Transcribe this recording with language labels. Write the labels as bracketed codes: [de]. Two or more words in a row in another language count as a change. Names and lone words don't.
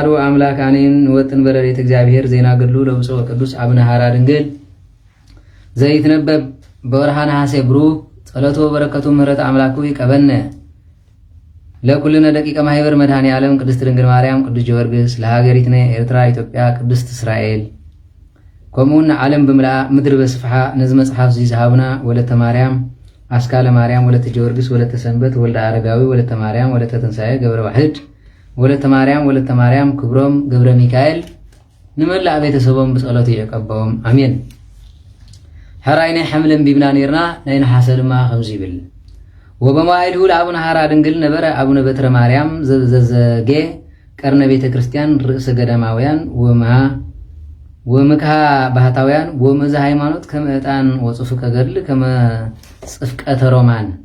[gez] አምላክ አሜን። ወጥን በረድኤተ እግዚአብሔር ዜና ገድሉ ለብፁዕ ወቅዱስ አቡነ ሐራ ድንግል ዘይትነበብ በወርኃ ነሐሴ ብሩክ ጸሎቱ በረከቱ ምሕረት አምላኩ ይቀበነ ለኩልነ ደቂቀ ማህበር መድኃኔ ዓለም ቅድስት ድንግል ማርያም ቅዱስ ጊዮርጊስ ለሀገሪትነ ኤርትራ ኢትዮጵያ ቅድስት እስራኤል [ti] ከምኡውን ዓለም ብምልኣ [gez] ምድሪ በስፍሓ [ti] ነዚ መጽሓፍ ዝሃቡና ወለተ ማርያም አስካለ ማርያም ወለተ ጊዮርጊስ ወለተ ሰንበት ወልደ አረጋዊ ወለተ ማርያም ወለተ ትንሣኤ ገብረ ዋሕድ ወለተ ማርያም ክብሮም ገብረ ሚካኤል ንመላእ ቤተሰቦም ብጸሎት ይቀበዎም አሜን። ሕራይ ናይ ሓምለን ቢብና ነርና ናይ ነሓሰ ድማ ከምዚ ይብል [gez] ወበመዋዕልሁ ለአቡነ ሐራ ድንግል ነበረ አቡነ በትረ ማርያም ዘዘጌ ቀርነ ቤተ ክርስቲያን ርእሰ ገዳማውያን ወምክሃ ባህታውያን ወመዛ ሃይማኖት ከመዕጣን ወጽፉ ከገድል ከመ ጽፍቀተ ሮማን